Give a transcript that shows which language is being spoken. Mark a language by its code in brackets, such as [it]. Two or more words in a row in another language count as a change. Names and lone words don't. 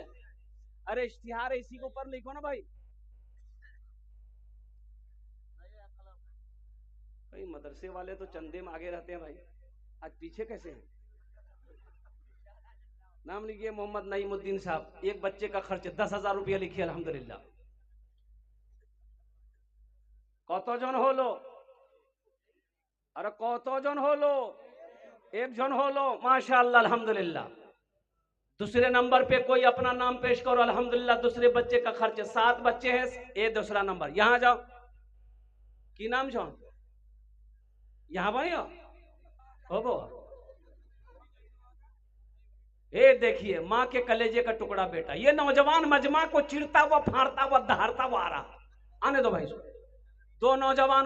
[ur] ارے اشتہار ہے، اسی کے اوپر لکھو نا بھائی۔ بھائی مدرسے والے تو چندے میں آگے رہتے ہیں بھائی، آج پیچھے کیسے ہیں؟ نام لکھیے محمد نعیم الدین صاحب، ایک بچے کا خرچ 10,000 روپیہ لکھیے الحمدللہ۔ [bn] কত জন হলো? আরে কতজন হলো? একজন হলো [ar] ما شاء الله الحمد لله. [ur] دوسرے نمبر پہ کوئی اپنا نام پیش کرو الحمدللہ۔ دوسرے بچے کا خرچ 7 بچے ہیں، یہ دوسرا نمبر، یہاں جاؤ، کی نام چھو یہاں بھائی ہو بو؟ اے دیکھیے ماں کے کلیجے کا ٹکڑا بیٹا، یہ نوجوان مجمع کو چڑتا ہوا پھاڑتا ہوا دہارتا ہوا آ رہا، آنے دو بھائی، 2 نوجوان